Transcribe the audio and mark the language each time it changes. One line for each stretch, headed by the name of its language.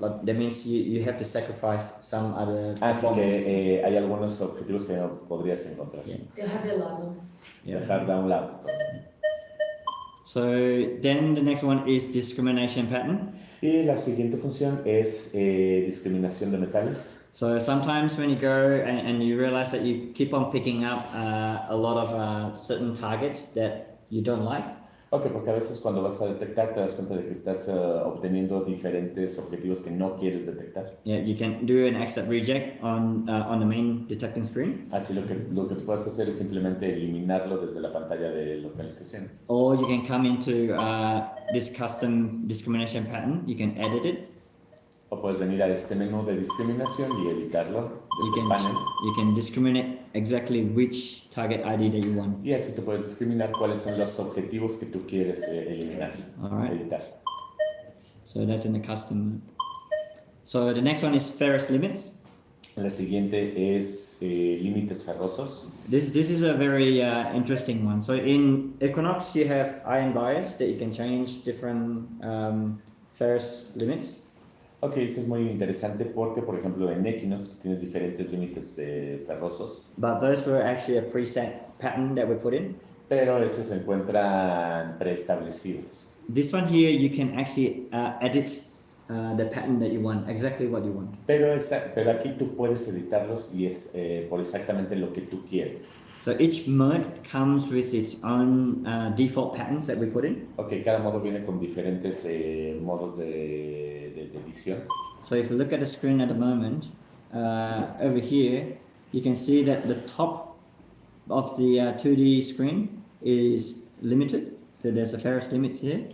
English: Like, that means you have to sacrifice some other
Spanish: Así
English: performance.
Spanish: que hay algunos objetivos que no podrías encontrar.
English: Yeah.
Spanish: Dejar de lado.
English: Yeah.
Spanish: Dejar de un lado.
English: So then the next one is discrimination pattern.
Spanish: Y la siguiente función es discriminación de metales.
English: So sometimes when you go and you realize that you keep on picking up a lot of certain targets that you don't like,
Spanish: Ok, porque a veces cuando vas a detectar te das cuenta de que estás obteniendo diferentes objetivos que no quieres detectar.
English: yeah, you can do an accept reject on the main detecting screen,
Spanish: Así lo que tú puedes hacer es simplemente eliminarlo desde la pantalla de localización.
English: or you can come into this custom discrimination pattern. You can edit it.
Spanish: O puedes venir a este menú de discriminación y editarlo desde el panel.
English: You can discriminate exactly which target ID that you want.
Spanish: Y así tú puedes discriminar cuáles son los objetivos que tú quieres eliminar,
English: Alright.
Spanish: editar.
English: So that's in the custom mode. So the next one is ferrous limits.
Spanish: La siguiente es límites ferrosos.
English: This is a very interesting one. So in Equinox you have iron bias that you can change different ferrous limits.
Spanish: Ok, esto es muy interesante porque, por ejemplo, en Equinox tienes diferentes límites ferrosos,
English: But those were actually a preset pattern that we put in.
Spanish: pero esos se encuentran preestablecidos.
English: This one here you can actually edit the pattern that you want, exactly what you want.
Spanish: Pero aquí tú puedes editarlos y es por exactamente lo que tú quieres.
English: So each mode comes with its own default patterns that we put in.
Spanish: Ok, cada modo viene con diferentes modos de edición.
English: So if you look at the screen at the moment, over here, you can see that the top of the 2D screen is limited. So there's a ferrous limit here.